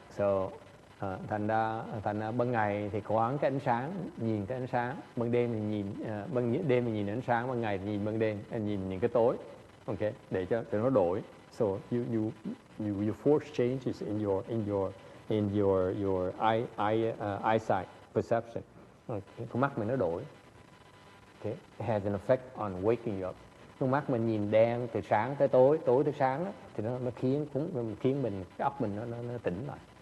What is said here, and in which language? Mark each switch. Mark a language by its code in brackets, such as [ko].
[vi] So thành ra ban ngày thì quán cái ánh sáng, nhìn cái ánh sáng, ban đêm thì nhìn ban đêm thì nhìn ánh sáng, ban ngày thì nhìn ban đêm, nhìn những cái tối. Okay, để cho nó đổi. [en] So you force changes in your eyesight perception. [vi] Con mắt mình nó đổi. [en] Okay, it has an effect on waking you up. [vi] Con mắt mình nhìn đen từ sáng tới tối, tối tới sáng đó, thì nó khiến mình cái óc mình nó tỉnh lại.